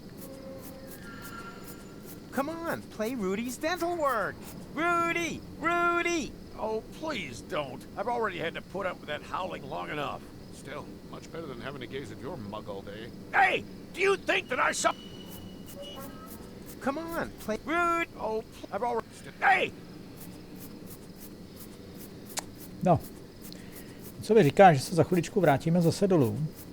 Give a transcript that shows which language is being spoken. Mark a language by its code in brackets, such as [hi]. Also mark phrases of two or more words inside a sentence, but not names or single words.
[en] Come on, play Rudy's dental work. Rudy! Rudy! Oh, please don't. I've already had to put up with that howling long enough. Still, much better than having to gaze at your mug all day. Hey, do you think that I suffer? Come on, play Rudy! Oh, I've already... Hey! No. [cs] Co vy říkáš, že se za chviličku vrátíme zase dolů?